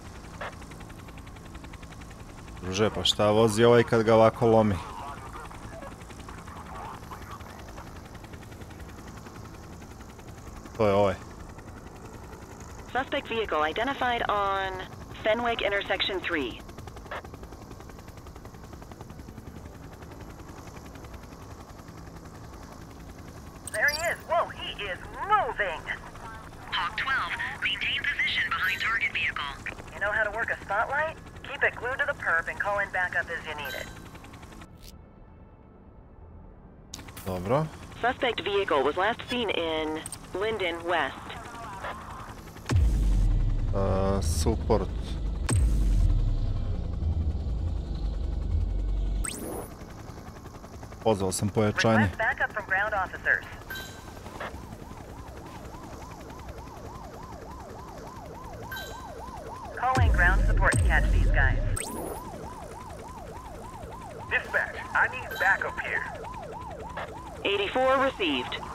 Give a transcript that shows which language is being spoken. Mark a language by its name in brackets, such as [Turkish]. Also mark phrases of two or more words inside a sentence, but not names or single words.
[Serbian] Druže, pa šta vozi ovaj kad ga ovako lomi? To je ovaj. [English] Suspect vehicle identified on Fenwick intersection 3. There he is. Whoa, he is moving. Hawk 12, maintain position behind target vehicle. You know how to work a spotlight? Keep it glued to the perp and call in backup as you need it. [Serbian] Dobro. [English] Suspect vehicle was last seen in Linden West. Support. [Serbian] Pozvao sam pojačanje. [English] Request backup from ground officers. Calling ground support to catch these guys. Dispatch, I need backup here. 84 received.